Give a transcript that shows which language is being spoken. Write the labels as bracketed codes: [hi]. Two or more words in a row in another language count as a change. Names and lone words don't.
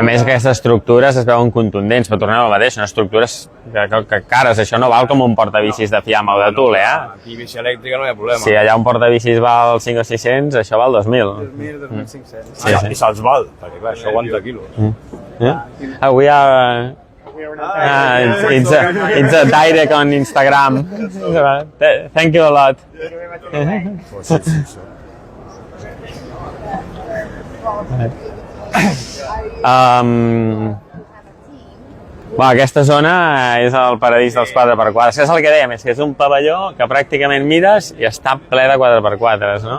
[ca] A més, aquestes estructures es veuen contundents, però tornem al mateix, són estructures que cares, això no val com un portabicis de Fiamma o de Thule, eh? Aquí bici elèctrica no hi ha problema. Si allà un portabicis val 5 o 600, això val 2.000. 2.000, 2.500. Sí. I se'ls val, perquè clar, això aguanta quilos. [en] We are... it's a direct on Instagram. Thank you a lot. [ca] Aquesta zona és el paradís dels 4x4. És el que dèiem, és que és un pavelló que pràcticament mires i està ple de 4x4s, no?